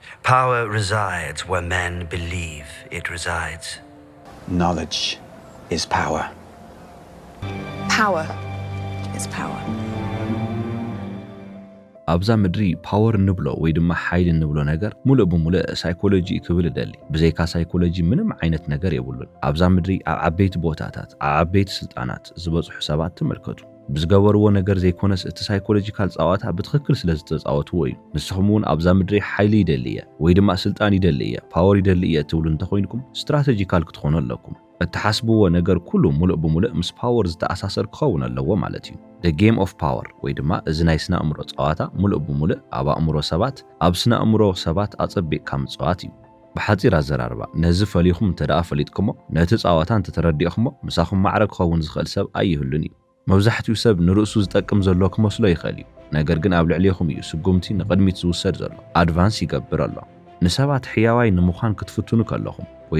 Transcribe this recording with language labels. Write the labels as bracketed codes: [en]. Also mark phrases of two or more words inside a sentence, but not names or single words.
[en] Power resides where men believe it resides. Knowledge is power. Power is power. [ti] ኣብዛ ምድሪ ፓወር ንብሎ ወይ ድማ ሓይል ንብሎ ነገር ሙሉእ ብሙሉእ ሳይኮሎጂ ክብል ደሊ ብዘይካ ሳይኮሎጂ ምንም ዓይነት ነገር የብሉን ኣብዛ ምድሪ ኣብ ዓበይቲ ቦታታት ኣብ ዓበይቲ ስልጣናት ዝበፅሑ ሰባት ተመልከቱ ብዝገበርዎ ነገር ዘይኮነስ እቲ ሳይኮሎጂካል ጻዋታ ብትክክል ስለ ዝተጻወትዎ እዩ ንስኹም እውን ኣብዛ ምድሪ ሓይሊ ይደልየ ወይ ድማ ስልጣን ይደልየ ፓወር ይደልየ ትብሉ እንተኮይንኩም ስትራቴጂካል ክትኾኑ ኣለኩም እትሓስብዎ ነገር ኩሉ ሙሉእ ብሙሉእ ምስ ፓወር ዝተኣሳሰር ክኸውን ኣለዎ ማለት እዩ [en] The game of power [ti] ወይ ድማ እዚ ናይ ስነ ኣእምሮ ጻዋታ ሙሉእ ብሙሉእ ኣብ ኣእምሮ ሰባት ኣብ ስነ ኣእምሮ ሰባት ኣጸቢቕካ ምጽዋት እዩ ብሓጺር ኣዘራርባ ነዚ ፈሊኹም እንተደኣ ፈሊጥኩሞ ነቲ ጻዋታ እንተተረዲእኹሞ ምሳኹም ማዕረግ ክኸውን ዝኽእል ሰብ ኣይህሉን እዩ መብዛሕትኡ ሰብ ንርእሱ ዝጠቅም ዘሎ ክመስሎ ይኽእል እዩ ነገር ግን ኣብ ልዕሊኹም እዩ ስጉምቲ ንቕድሚት ዝውሰድ ዘሎ ኣድቫንስ ይገብር ኣሎ ንሰባት ሕያዋይ ንምዃን ክትፍትኑ ከለኹም ወይ